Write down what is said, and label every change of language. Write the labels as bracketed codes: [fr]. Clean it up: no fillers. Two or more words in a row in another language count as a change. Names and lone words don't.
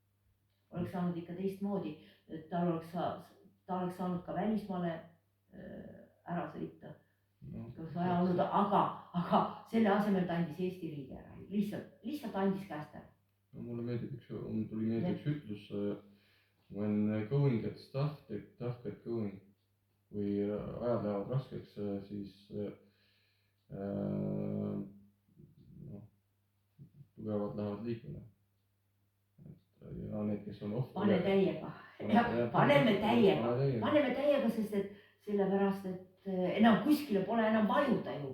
[et] Oleks saanud ikka teistmoodi, ta oleks saanud ka välismaale ära sõita. Oleks vaja olnud, aga selle asemel ta andis Eesti riigi ära. Lihtsalt andis käest ära. Mulle tuli meelde üks ütlus. [en] When going gets tough get going. [et] Kui ajad lähevad raskeks, siis tugevad lähevad liikuma. Ja need, kes on ohver. Pane täiega. Paneme täiega, sest et sellepärast, et enam kuskile pole enam vajuda ju.